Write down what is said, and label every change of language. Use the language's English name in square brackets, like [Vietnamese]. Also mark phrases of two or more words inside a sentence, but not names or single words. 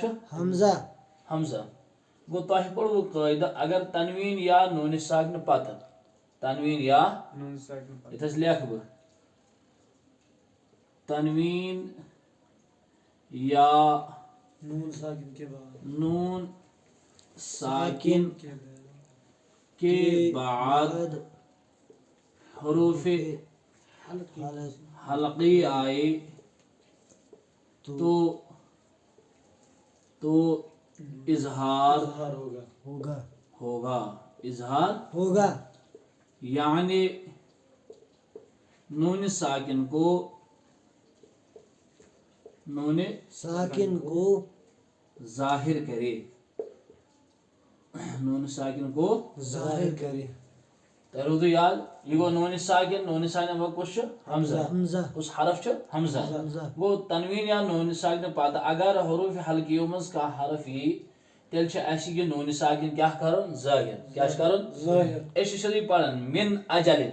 [Kashmiri] حمزہ. حمزہ. گوٚو تۄہہِ پوٚروٕ قٲیدٕ اگر تنویٖن یا نوٗنہِ ساکنہٕ پتہٕ. تنویٖن یا ییٚتھس لیکھٕ بہٕ [Urdu] تنویٖن یا نوٗن ساکن کے بعد حروف حلقی آئے تو اظہار ہوگا. اظہار ہوگا. یعنی نون ساکن کو ظاہر کرے. نون ساکن کو ظاہر کرے. [Kashmiri] تۄہہِ روٗدوٕ یاد یہِ گوٚو نوٗنہِ ساکِن. نوٗنہِ ساکنہٕ پتہٕ کُس چھُ؟ حمزہ. کُس حرف چھُ؟ حمزہ. گوٚو تنویٖن یا نوٗنہِ ساکنہٕ پتہٕ اگر حروٗفِ حلقیو منٛز کانٛہہ حرف یی تیٚلہِ چھُ اَسہِ یہِ نوٗنہِ ساکِن کیٛاہ کرُن؟ ظٲہِر. کیٛاہ چھُ کرُن؟ أسۍ چھِ سیوٚدُے پران [Arabic] مِن اجلن.